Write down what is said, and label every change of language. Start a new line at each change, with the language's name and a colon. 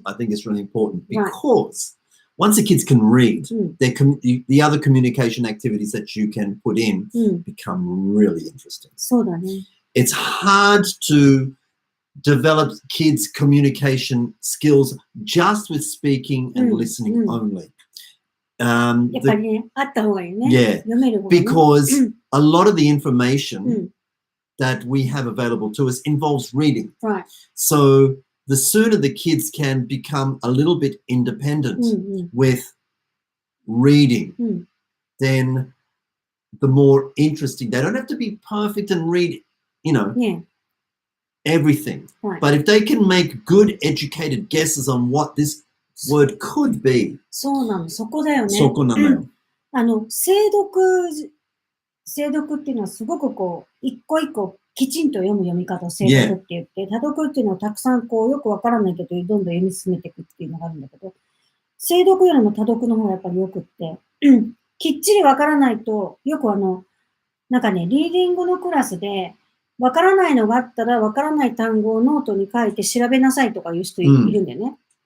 English: I think it's really important because once the kids can read, the other communication activities that you can put in become really interesting.
Japanese: そうだね。
English: It's hard to develop kids' communication skills just with speaking and listening only.
Japanese: やっぱりね、あった方がいいね。
English: Yeah,
Japanese: 読める方がいいね。
English: because a lot of the information that we have available to us involves reading. Right. So the sooner the kids can become a little bit independent with reading, then the more interesting. They don't have to be perfect and read, everything. Right. But if they can make good educated guesses on what this word could be.
Japanese: そうなの、そこだよね。そこなのよ。精読っていうのはすごくこう、一個一個きちんと読む読み方を精読って言って、多読っていうのはたくさんこう、よくわからないけど、どんどん読み進めていくっていうのがあるんだけど、精読よりも多読の方がやっぱりよくって、きっちりわからないと、よくなんかね、リーディングのクラスで、わからないのがあったら、わからない単語をノートに書いて調べなさいとかいう人いるんだよね。